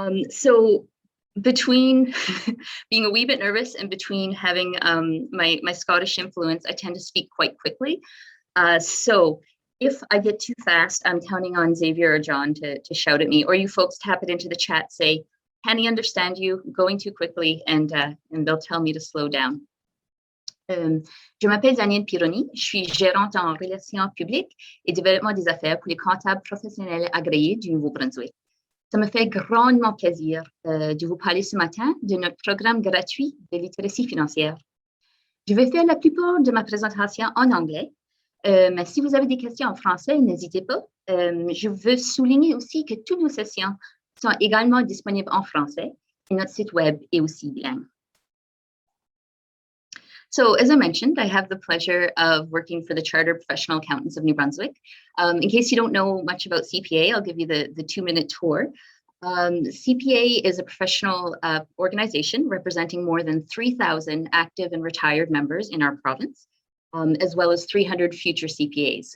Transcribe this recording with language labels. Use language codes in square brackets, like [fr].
[en] So between being a wee bit nervous and between having my Scottish influence, I tend to speak quite quickly. So if I get too fast, I'm counting on Xavier or John to shout at me, or you folks tap it into the chat, say, "Can he understand you? Going too quickly," and they'll tell me to slow down. [fr] Je m'appelle Danielle Pironi, je suis gérante en relations publiques et développement des affaires pour les comptables professionnels agréés du Nouveau-Brunswick. Ça me fait grandement plaisir de vous parler ce matin de notre programme gratuit de littératie financière. Je vais faire la plupart de ma présentation en anglais, mais si vous avez des questions en français, n'hésitez pas. Je veux souligner aussi que toutes nos sessions sont également disponibles en français et notre site web est aussi bilingue. [en] So as I mentioned, I have the pleasure of working for the Chartered Professional Accountants of New Brunswick. In case you don't know much about CPA, I'll give you the 2-minute tour. CPA is a professional organization representing more than 3,000 active and retired members in our province, as well as 300 future CPAs.